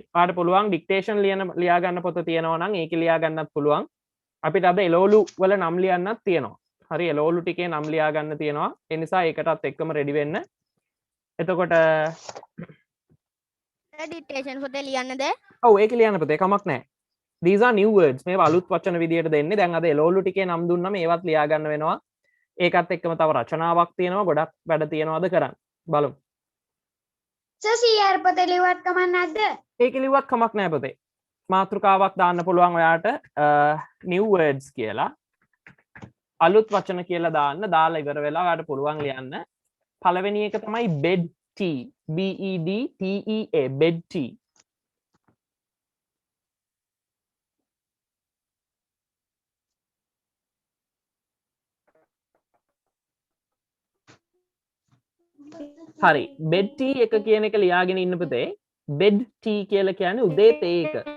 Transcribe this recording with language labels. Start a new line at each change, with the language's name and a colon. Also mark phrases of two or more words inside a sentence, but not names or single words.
Sinhala: ඔයාලට පුළුවන්
English: dictation
Sinhala: ලියා ගන්න පොත තියෙනවා නම් ඒක ලියා ගන්නත් පුළුවන්. අපිට අද එළවලු වල නම් ලියන්නත් තියෙනවා. හරි, එළවලු ටිකේ නම් ලියා ගන්න තියෙනවා. ඒ නිසා ඒකටත් එක්කම රෙඩි වෙන්න. එතකොට ඩික්ටේෂන් පොතේ ලියන්නද? ඔව්, ඒක ලියන්න පුතේ කමක් නැහැ.
English: These are new words.
Sinhala: මේවා අලුත් වචන විදියට දෙන්නේ. දැන් අද එළවලු ටිකේ නම් දුන්නම ඒවත් ලියා ගන්න වෙනවා. ඒකත් එක්කම තව රචනාවක් තියෙනවා. ගොඩක් වැඩ තියෙනවාද කරන්න. බලමු. සර් පොතේ ලියවත් කමක් නැද්ද? ඒක ලිව්වත් කමක් නැහැ පුතේ. මාතෘකාවක් දාන්න පුළුවන් ඔයාට
English: new words
Sinhala: කියලා. අලුත් වචන කියලා දාන්න. දාලා ඉවර වෙලා ඔයාට පුළුවන් ලියන්න. පළවෙනි එක තමයි
English: bed tea. B E D T E A bed tea.
Sinhala: හරි,
English: bed tea
Sinhala: එක කියන එක ලියාගෙන ඉන්න පුතේ.
English: bed tea
Sinhala: කියලා කියන්නේ උදේ තේ එක.